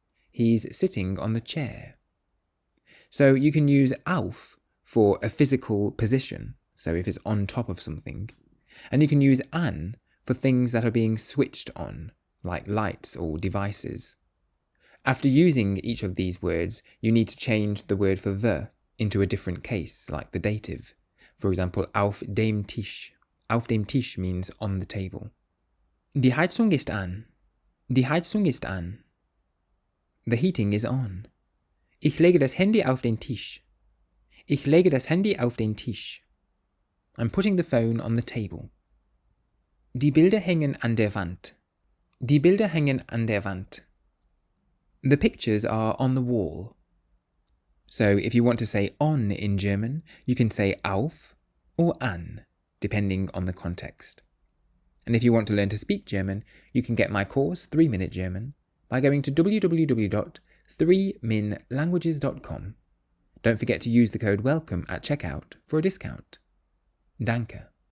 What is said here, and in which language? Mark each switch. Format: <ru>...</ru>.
<en>He's sitting on the chair. So you can use auf for a physical position, so if it's on top of something, and you can use an for things that are being switched on, like lights or devices. After using each of these words, you need to change the word for the into a different case, like the dative. For example,</en> <de>auf dem Tisch. Auf dem Tisch</de> <en>means on the table.</en> <de>Die Heizung ist an. Die Heizung ist an.</de> <en>The heating is on.</en> <de>Ich lege das Handy auf den Tisch. Ich lege das Handy auf den Tisch.</de> <en>I'm putting the phone on the table.</en> <de>Die Bilder hängen an der Wand. Die Bilder hängen an der Wand.</de> <en>The pictures are on the wall. So if you want to say on in German, you can say auf or an, depending on the context. And if you want to learn to speak German, you can get my course 3-Minute German by going to www.3minlanguages.com. Don't forget to use the code WELCOME at checkout for a discount. Danke.</en>